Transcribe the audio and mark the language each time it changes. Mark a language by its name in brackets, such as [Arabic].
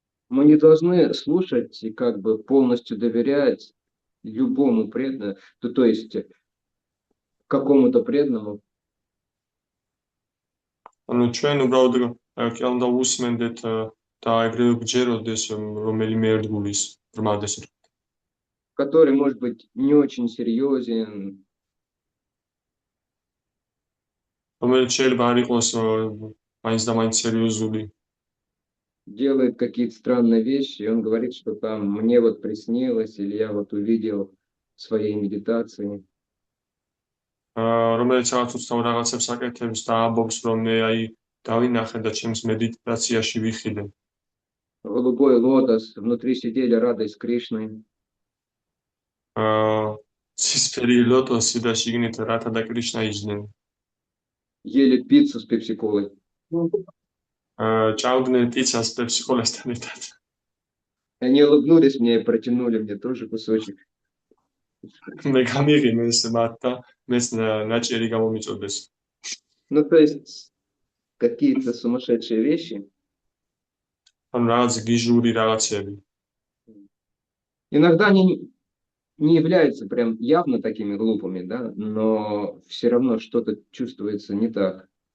[Russian] Мы не должны слушать и как бы полностью доверять любому преданному, то есть какому-то преданному. [Georgian] ანუ ჩვენ უბრალოდ კი უნდა უსმენდეთ და ეგრევე გჯეროდეს რომელიმე ერთგულის ბრმადეს, [Russian] который может быть не очень серьезен, [Georgian] რომელიც შეიძლება არ იყოს მაინც და მაინც სერიოზული. [Russian] делает какие-то странные вещи, и он говорит, что там мне вот приснилось, или я вот увидел в своей медитации. [Georgian] რომელიც რაღაც უცნაურ რაღაცებს აკეთებს და ამბობს, რომ მე აი დავინახე და ჩემს მედიტაციაში ვიხილე. [Russian] Голубой лотос, внутри сидели Рада с Кришной. [Georgian] ცისფერი ლოტოსი და შიგნით რათა და კრიშნა იჯდნენ. [Russian] Ели пиццу с пепси-колой. [Georgian] ჭამდნენ პიცას პეპსიკოლასთან ერთად. [Russian] Они улыбнулись мне и протянули мне тоже кусочек. [Georgian] მე გამიღიმეს მათ და მეც ნაჭიერი გამომიწოდეს. [Russian] Ну, то есть, какие-то сумасшедшие вещи. [Georgian] ანუ რაღაც გიჟური რაღაცები. [Russian] Иногда они не являются прям явно такими глупыми, да, но все равно что-то чувствуется не так.